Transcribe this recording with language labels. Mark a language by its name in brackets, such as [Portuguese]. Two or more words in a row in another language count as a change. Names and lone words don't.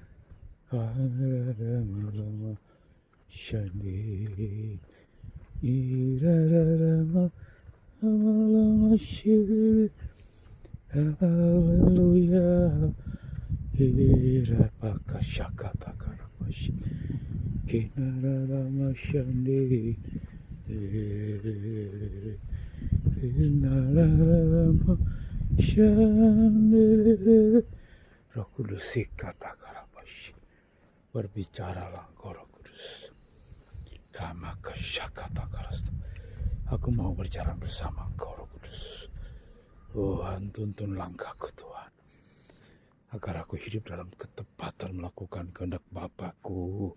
[Indonesian] haramalama shani irarama amalama shiri hallelujah irapakashakata karabashi kinarama shani Narama Shani. Roh Kudus Ikatakarabashi. Berbicaralah Engkau Roh Kudus. Kamakashakatakarasta. Aku mau berjalan bersama Engkau Roh Kudus. Tuhan, tuntun langkahku Tuhan, agar aku hidup dalam ketepatan melakukan kehendak Bapakku.